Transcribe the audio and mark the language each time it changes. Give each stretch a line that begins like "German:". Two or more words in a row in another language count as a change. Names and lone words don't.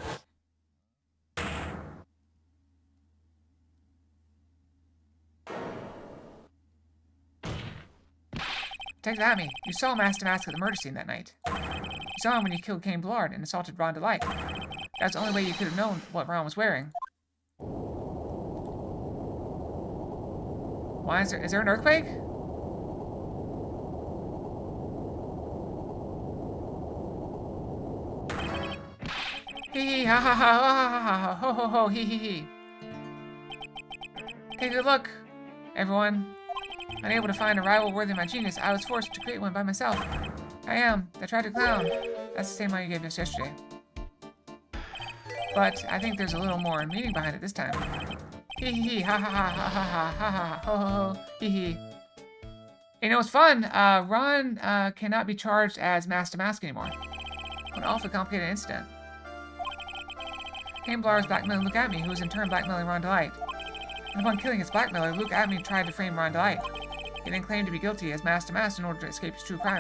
English: Detective Atney, you saw Mask to Mask at the murder scene that night. You saw him when you killed Cain Blard and assaulted Ron Delight. That's the only way you could have known what Ron was wearing. Why is there an earthquake? Hee hee ha ha ha ha ha ha ho ho ho hee hee hee. Take a look, everyone. Unable to find a rival worthy of my genius, I was forced to create one by myself. I am the tragic clown. That's the same one you gave us yesterday. But I think there's a little more meaning behind it this time. Hee hee hee ha ha ha ha ha ha ha ha ho ho ho hee hee. You know, it's fun. Ron cannot be charged as Mask to Mask anymore. An awfully complicated incident. Cain Blard was blackmailing Luke Atney, who was in turn blackmailing Ron Delight. And upon killing his blackmailer, Luke Atme tried to frame Ron Delight. He then claimed to be guilty as Master Mask in order to escape his true crime.